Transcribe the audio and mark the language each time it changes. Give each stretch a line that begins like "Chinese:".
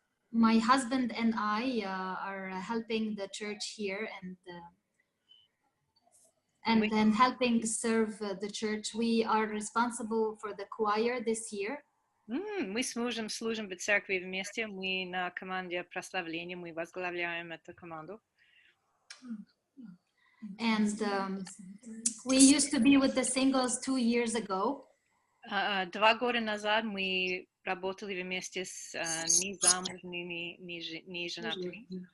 English: My husband and I are helping the church here and then helping serve the church. We are responsible for the choir this year.
Russian: Мы с мужем служим в церкви вместе. Мы на команде прославления. Мы возглавляем эту команду.
English: And we used to be with the singles 2 years ago.
Russian: 2 года назад мы работали вместе с незамужними, неженатыми.